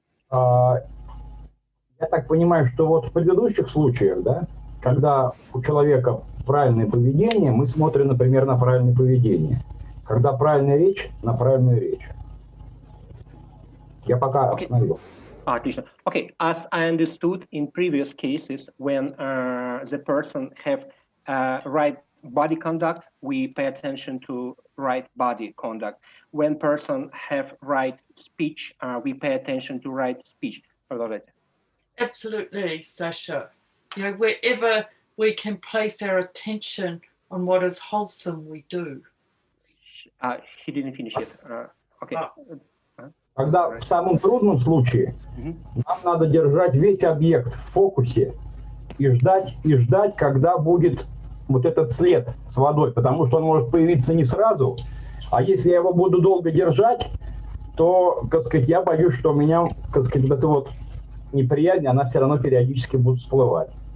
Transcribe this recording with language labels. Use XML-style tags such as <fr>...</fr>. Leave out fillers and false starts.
<ru>Я так понимаю, что вот в предыдущих случаях, да, когда у человека правильное поведение, мы смотрим, например, на правильное поведение. Когда правильная речь, на правильную речь. Я пока остановил. Отлично.</ru> <en>Okay, as I understood in previous cases, when the person have right body conduct, we pay attention to right body conduct. When person have right speech, we pay attention to right speech.</en> <ru>Продолжайте.</ru> <en>Absolutely, Sasha. You know, wherever we can place our attention on what is wholesome, we do. He didn't finish it. Okay.</en> <ru>Когда в самом трудном случае нам надо держать весь объект в фокусе и ждать, когда будет вот этот след с водой, потому что он может появиться не сразу, а если я его буду долго держать, то, так сказать, я боюсь, что у меня, так сказать, вот эта вот неприязнь, она все равно периодически будет всплывать.</ru>